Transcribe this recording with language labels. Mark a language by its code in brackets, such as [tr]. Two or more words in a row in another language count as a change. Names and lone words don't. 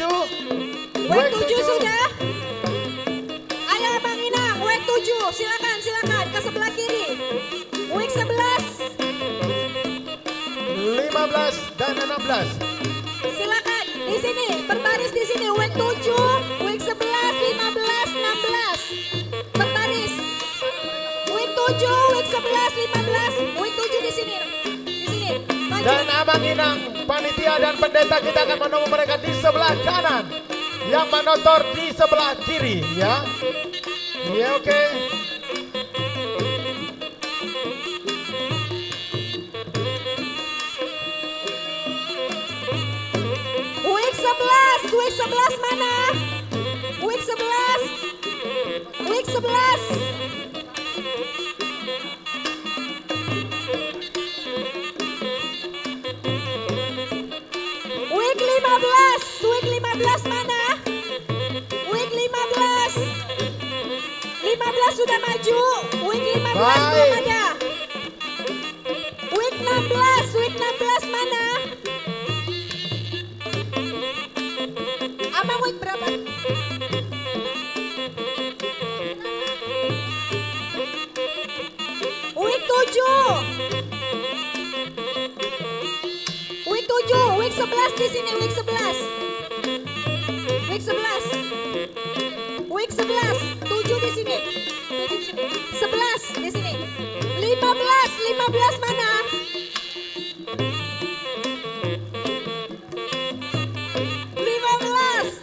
[id] WEG 7 sudah. Ayo Abang Inang, WEG 7. Silakan, silakan ke sebelah kiri. WEG 11. 15 dan 16. Silakan di sini, berbaris di sini. WEG 7, WEG 11, 15, 16. Berbaris. WEG 7, WEG 11, 15. WEG 7 di sini. Di sini. Maju. Dan Abang Inang, panitia dan pendeta kita akan menunggu mereka di sebelah kanan. Yang manotor di sebelah kiri, ya. Ya, oke. WEG 11, WEG 11 mana? WEG 11. WEG 11. WEG 15, WEG 15 mana? WEG 15. 15 sudah maju. WEG 15 belum ada. WEG 16, WEG 16 mana? Abang WEG berapa? WEG 7. WEG 7, WEG 11 di sini, WEG 11. WEG 11. WEG 11, 7 di sini. 11 di sini. 15, 15 mana? 15.